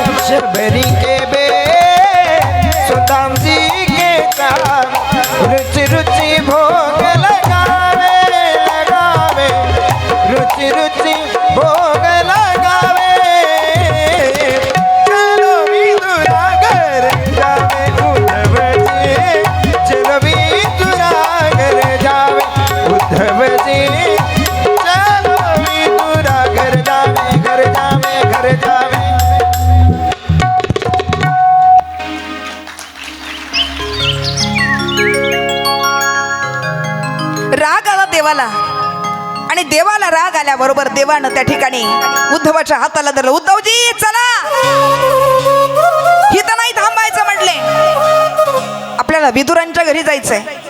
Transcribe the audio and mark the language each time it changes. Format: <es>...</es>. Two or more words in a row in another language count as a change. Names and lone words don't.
<hi>शबरी के बेरे सुदाम जी के चावल. रुचि रुचि भोग लगावे लगावे. रुचि रुचि भोग लगावे. चलो विदुरा घर जावे. उद्धवजी चलो विदुरा घर जावे. उद्धवजी चलो विदुरा घर जावे. घर जावे घर जावे.</hi> <mr>राग आला देवाला आणि देवाला राग आल्याबरोबर देवानं त्या ठिकाणी उद्धवाच्या हाताला धरलं. उद्धवजी चला, इथं नाही थांबायचं म्हटले, आपल्याला विदुरांच्या घरी जायचंय.</mr>